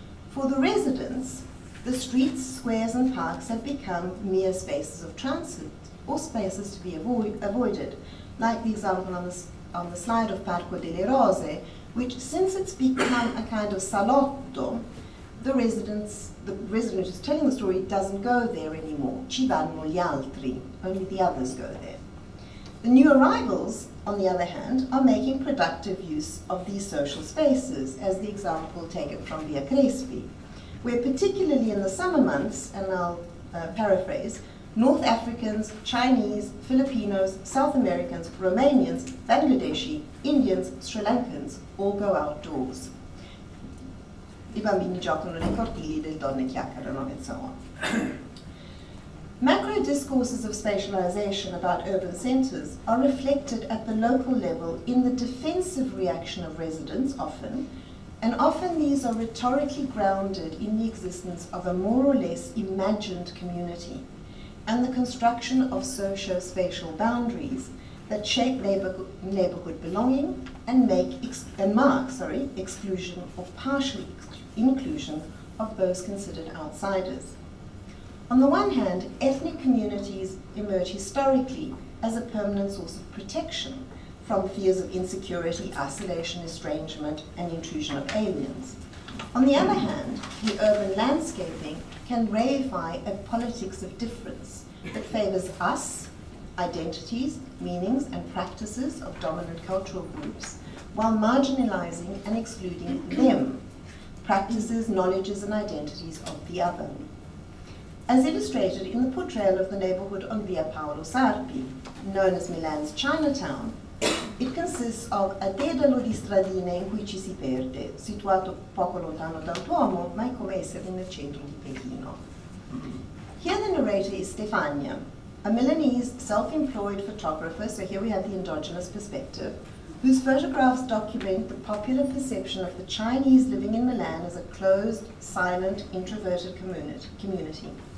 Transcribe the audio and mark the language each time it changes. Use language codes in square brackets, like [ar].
[en] For the residents, the streets, squares, and parks have become mere spaces of transit, or spaces to be avoided, like the example on the slide of Parco delle Rose, which, since it's become a kind of salotto, the resident who's telling the story doesn't go there anymore. [it] Ci vanno gli altri, [en] only the others go there. The new arrivals, on the other hand, are making productive use of these social spaces, as the example taken from Via Crespi, where particularly in the summer months, and I'll paraphrase, North Africans, Chinese, Filipinos, South Americans, Romanians, Bangladeshi, Indians, Sri Lankans all go outdoors. [it] I bambini giocano nei cortili, le donne chiacchierano, [en] and so on. Macro discourses of spatialization about urban centers are reflected at the local level in the defensive reaction of residents, often, and often these are rhetorically grounded in the existence of a more or less imagined community and the construction of socio-spatial boundaries that shape neighborhood belonging and mark exclusion or partial inclusion of those considered outsiders. On the one hand, ethnic communities emerge historically as a permanent source of protection from fears of insecurity, isolation, estrangement, and intrusion of aliens. On the other hand, the urban landscaping can reify a politics of difference that favors us, identities, meanings, and practices of dominant cultural groups, while marginalizing and excluding them, practices, knowledges, and identities of the other. As illustrated in the portrayal of the neighborhood on Via Paolo Sarpi, known as Milan's Chinatown, it consists of a [it] dedalo di stradine in cui ci si perde, situato poco lontano dal Duomo, ma è come essere nel centro di Pechino. [en] Here the narrator is Stefania, a Milanese self-employed photographer, so here we have the endogenous perspective, whose photographs document the popular perception of the Chinese living in Milan as a closed, silent, introverted community.